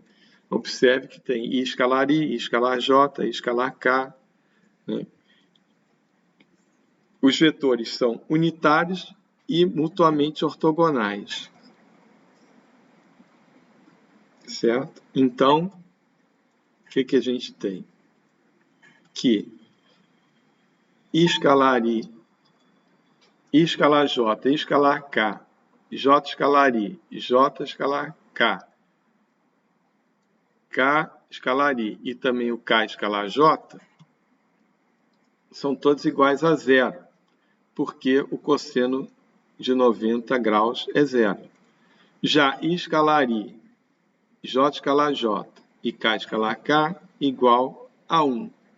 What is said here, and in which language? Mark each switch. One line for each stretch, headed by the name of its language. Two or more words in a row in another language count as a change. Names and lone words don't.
Portuguese: Observe que tem I escalar I, I escalar J, I escalar K, né? Os vetores são unitários e mutuamente ortogonais. Certo? Então, o que a gente tem? Que I escalar I, I escalar J, I escalar K, J escalar I, J escalar K, K escalar I e também o K escalar J são todos iguais a zero, porque o cosseno de 90 graus é zero. Já I escalar I, J escalar J e K escalar K igual a 1.